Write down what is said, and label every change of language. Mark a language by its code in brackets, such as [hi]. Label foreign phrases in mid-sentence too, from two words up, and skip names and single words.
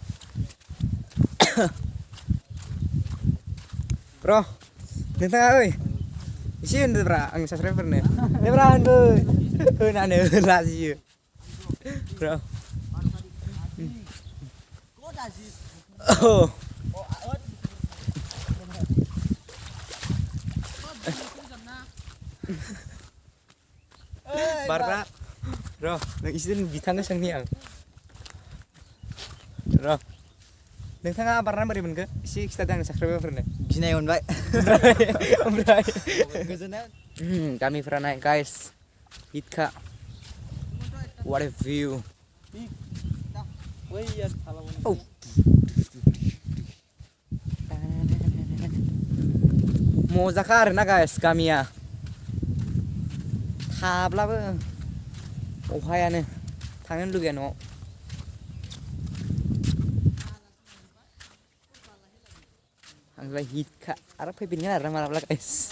[brx] ब्र नोंथाङा ओइ एसे होनदोब्रा आंनि साबस्क्राइबारनो देब्रा होनानो लाजियो ब्र बारग्रा र नों इसे बिथांनो सोंनि आं र नोंथाङा बारना बोरै मोनखो एसे खिथादो आंनि साबस्क्राइबारफोरनो गिनाय मोनबाय ओमफ्राय गोजोननाय गामिफोरा नाय गाइस हिटखा [en] what a view [brx] मजाखा आरोना गाइस गामिया थाब्लाबो अहायानो थांनो लुगैया न'आव आंलाय हिटखा आरो फैफिनगोन आरो मालाबा गाइस